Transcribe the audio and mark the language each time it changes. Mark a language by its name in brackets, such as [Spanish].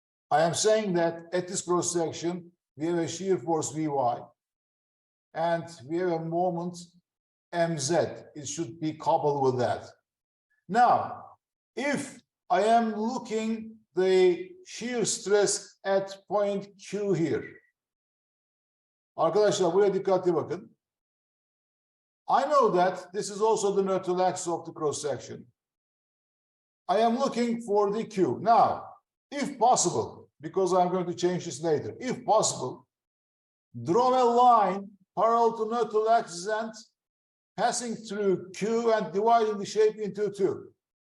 [English] I am saying that at this cross section, we have a shear force Vy, and we have a moment Mz. It should be coupled with that. Now, if I am looking the shear stress at point Q here. [Turkish] Arkadaşlar buraya dikkatli bakın. [English] I know that this is also the neutral axis of the cross section. I am looking for the Q. Now, if possible, because I'm going to change this later, if possible, draw a line parallel to neutral axis and passing through Q and dividing the shape into two.